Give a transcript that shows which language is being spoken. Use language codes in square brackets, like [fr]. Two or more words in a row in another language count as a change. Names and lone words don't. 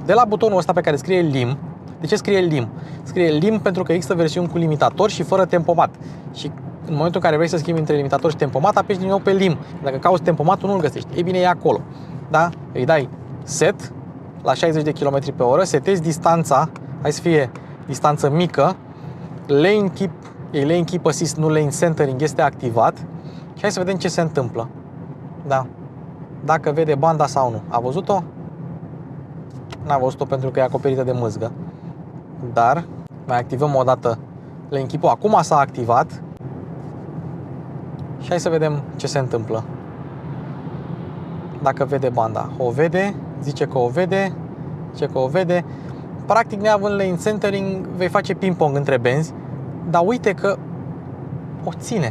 [ro] De la butonul ăsta pe care scrie LIM, de ce scrie LIM? Scrie LIM pentru că există versiuni cu limitator și fără tempomat. Și în momentul în care vrei să schimbi între limitator și tempomat, apeși din nou pe LIM. Dacă cauți tempomatul, nu-l găsești. Ei bine, e acolo. Da? Îi dai set la 60 de km pe oră, setezi distanța, hai să fie distanță mică, [en] lane keep assist, [ro] nu [en] lane centering, [ro] este activat și hai să vedem ce se întâmplă. Da. Dacă vede banda sau nu. A văzut-o? N-a văzut-o pentru că e acoperită de mâzgă. Dar mai activăm o dată [en] lane keep- [ro] ul. Acum s-a activat. Și hai să vedem ce se întâmplă. Dacă vede banda. O vede, zice că o vede, Practic, neavând [en] lane centering, [ro] vei face ping-pong între benzi, dar uite că o ține.